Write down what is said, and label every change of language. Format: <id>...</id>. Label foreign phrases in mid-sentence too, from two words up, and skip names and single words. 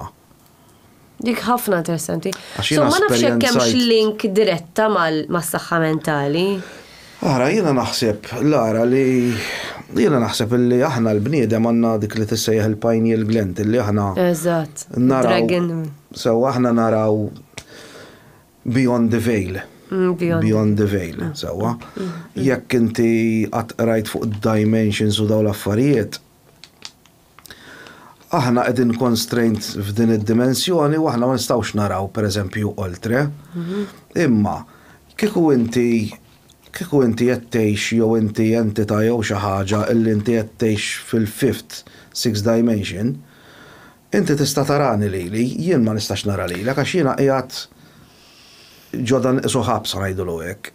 <mt>Dik ħafna interessanti. So ma nafx hekk hemmx link diretta mas-saħħa mentali. Ara, jiena naħseb li aħna l-bniedem għandna dik li tissejjaħ il-</mt> <en>pineal gland</en> <mt>li aħna. Eżatt. So aħna naraw</mt> <en>beyond the veil. Beyond the veil,</en> <mt>sewa. Jekk inti qatt rajt fuq dimensions u daw l-affarijiet, aħna qegħdin constraint f'din id-dimensjoni u aħna ma nistgħux naraw pereżempju oltre. Imma kieku inti qed tgħix jew inti entità jew xi ħaġa illi inti qed tgħix fil-</mt> <en>fifth, sixth dimension,</en> <mt>inti tista' tarani lili, jien ma nistax nara lilek għax jiena qiegħed ġodan soħabsa ngħidulu hekk.</mt>